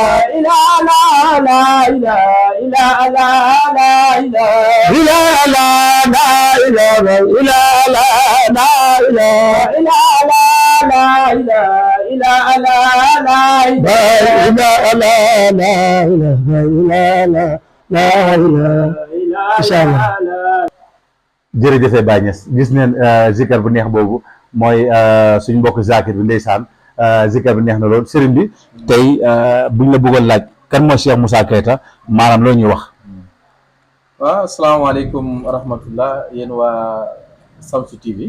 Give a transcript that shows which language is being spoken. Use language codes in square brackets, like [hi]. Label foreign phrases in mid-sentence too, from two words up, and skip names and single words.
[ar] إلا لا إله إلا لا لا إله إلا لا لا إله إلا لا لا إله إلا لا إله إلا لا لا إله لا لا لا إله [wo] إلا لا لا إله [ar] إن شاء الله [wo] jërëjëf Baye Niass gis neen zikar bu neex boobu mooy suñu mbokk Zakir bi ndeysaan zikar bi neex na lool sëriñ bi tey buñ la bëggoon laaj kan mooy Cheikh Moussa Keita maanaam loo ñuy wax. waaw [ar] السلام عليكم ورحمة الله [wo] yéen waa Shamsu TV